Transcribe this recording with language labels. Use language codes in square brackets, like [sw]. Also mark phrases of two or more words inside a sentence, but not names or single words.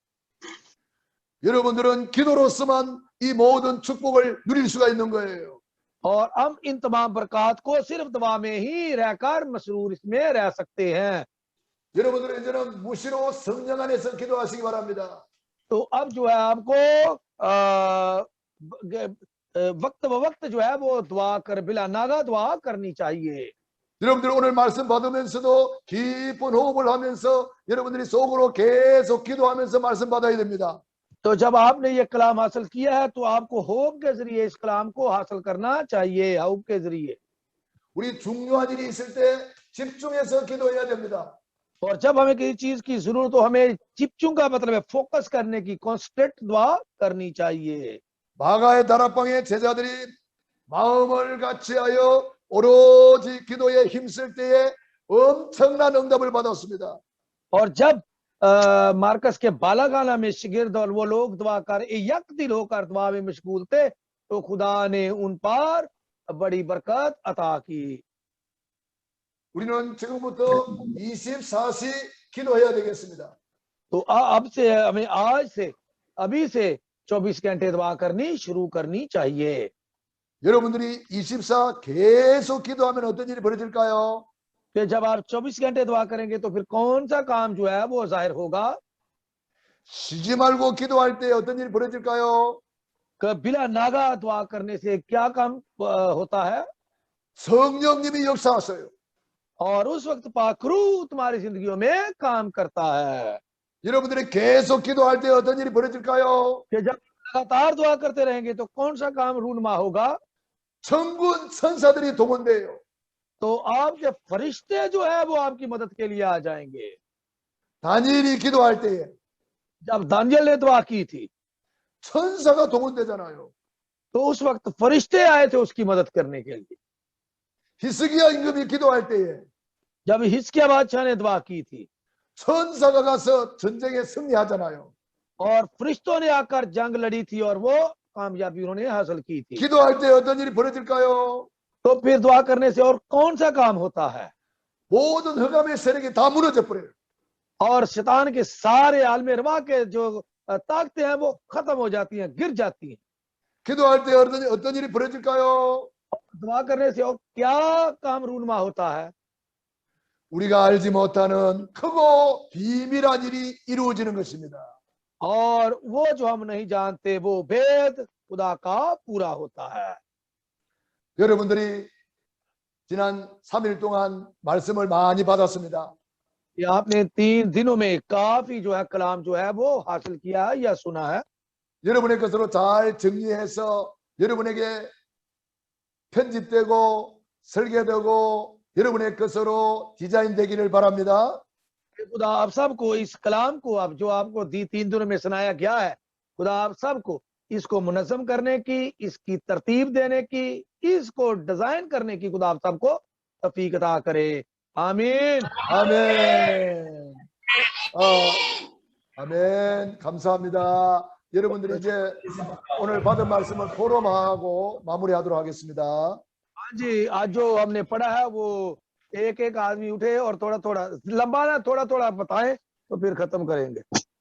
[ko] 여러분들은 기도로서만 이 모든 축복을 누릴 수가 있는 거예요. [ur] اور ہم ان تمام برکت کو صرف دعا میں ہی رہ کر مسرور اس میں رہ سکتے ہیں. [ko] 여러분들은 이제는 무시로 성령 안에서 기도하시기 바랍니다. [ur] تو اب جو ہے آپ کو وقت بہ وقت جو ہے وہ دعا کر بلا ناغہ دعا کرنی چاہیے. [ko] 여러분들 오늘 말씀 받으면서도 깊은 호흡을 하면서 여러분들이 속으로 계속 기도하면서 말씀 받아야 됩니다. [ur] تو جب آپ نے یہ کلام حاصل کیا ہے تو آپ کو ہوپ کے ذریعے اس کلام کو حاصل کرنا چاہیے. ہوپ کے ذریعے [ko] 우리 중요한 일이 있을 때 집중해서 기도해야 됩니다. [ur] اور جب ہمیں کسی چیز کی ضرورت ہو ہمیں چپچنگ کا مطلب ہے فوکس کرنے کی، کانسنٹریٹ دعا کرنی چاہیے. [ko] 마가의 다락방의 제자들이 마음을 같이하여 오로지 기도에 힘쓸 때에 엄청난 응답을 받았습니다. [ur] اور جب مارکس کے بالاخانہ میں شاگرد اور وہ لوگ دعا کر یک دل ہو کر دعا میں مشغول تھے تو خدا نے ان پر بڑی برکت عطا کی. [ko] 우리는 지금부터 24시 기도해야 되겠습니다. [ur] تو اب سے ہمیں آج سے ابھی سے 24 گھنٹے دعا کرنی شروع کرنی چاہیے. [ko] 여러분들이 24 계속 기도하면 어떤 일이 벌어질까요? [ur] کہ جب آپ 24 گھنٹے دعا کریں گے تو پھر کون سا کام جو ہے وہ ظاہر ہوگا. [ko] 쉬지 말고 기도할 때 어떤 일이 벌어질까요? [ur] بنا ناغہ دعا کرنے سے کیا کام ہوتا ہے. [ko] 성령님이 역사하셔요. [ur] اور اس وقت پاک روح تمہاری زندگیوں میں کام کرتا ہے. [ko] 여러분들이 계속 기도할 때 어떤 일이 벌어질까요? [ur] کہ جب لگاتار دعا کرتے رہیں گے تو کون سا کام رونما ہوگا. [ko] 천군 천사들이 동원돼요. [ur] تو آپ کے فرشتے جو ہے وہ آپ کی مدد کے لیے آ جائیں گے. [ko] 다니엘이 기도할 때에 [ur] جب دانیال نے دعا کی تھی [ko] 천사가 동원되잖아요. [ur] تو اس وقت فرشتے آئے تھے اس کی مدد کرنے کے لیے. [ko] 히스기야 임금이 기도할 때에 [ur] جب حزقیاہ بادشاہ نے دعا کی تھی [ko] 천사가 가서 전쟁에 승리하잖아요. [ur] اور فرشتوں نے آ کر جنگ لڑی تھی اور وہ کامیابی انہوں نے حاصل کی تھی. [ko] 기도할 때 어떤 일이 벌어질까요? [ur] تو پھر دعا کرنے سے اور کون سا کام ہوتا ہے. [ko] 모든 흑암의 세력이 다 무너져 버려요. [ur] اور شیطان کے سارے عالم روا کے جو طاقتیں ہیں وہ ختم ہو جاتی ہیں، گر جاتی ہیں. [ko] 기도할 때 어떤 일이 벌어질까요? [ur] دعا کرنے سے اور کیا کام رونما ہوتا ہے. [ko] 우리가 알지 못하는 크고 비밀한 일이 이루어지는 것입니다. [ur] اور وہ جو ہم نہیں جانتے وہ بھید خدا کا پورا ہوتا ہے. [ko] 여러분들이 지난 3일 동안 말씀을 많이 받았습니다. [ur] یہ آپ نے 3 دنوں میں کافی جو ہے کلام جو ہے وہ حاصل کیا ہے یا سنا ہے. [ko] 여러분의 것으로 잘 정리해서 여러분에게 편집되고 설계되고 여러분의 것으로 디자인되기를 바랍니다. [ur] خدا آپ سب کو اس کلام کو اب جو آپ کو 3 دنوں میں سنایا گیا ہے، خدا آپ سب کو اس کو منظم کرنے کی، اس کی ترتیب دینے کی، اس کو ڈیزائن کرنے کی خدا آپ سب کو توفیق عطا کرے. आमीन। [ko] 아멘. 아멘. 감사합니다. 여러분들이 이제 오늘 받은 말씀을 포럼하고 마무리하도록 하겠습니다. [ur] ہاں جی، آج جو ہم نے پڑھا ہے وہ ایک ایک آدمی اٹھے اور تھوڑا تھوڑا لمبا نہ تھوڑا تھوڑا بتائیں تو پھر ختم کریں گے.